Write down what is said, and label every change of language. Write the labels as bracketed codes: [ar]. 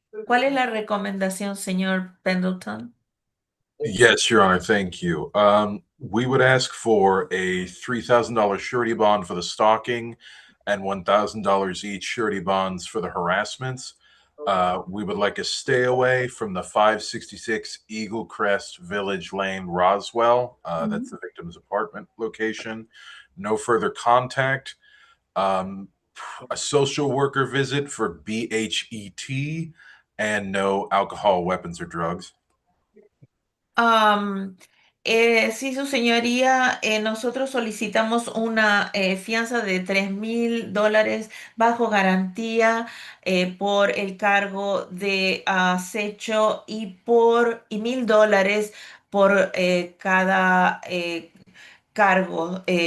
[es] ¿Cuál es la recomendación, señor Pendleton? [en] Yes, Your Honor, thank you. We would ask for a $3,000 surety bond for the stalking and $1,000 each surety bonds for the harassments. We would like a stay away from the 566 Eagle Crest Village Lane, Roswell. That's the victim's apartment location. No further contact. A social worker visit for BHET and no alcohol, weapons, or drugs. [es] Sí, su señoría, nosotros solicitamos una fianza de $3,000 bajo garantía por el cargo de acecho y $1,000 por cada cargo.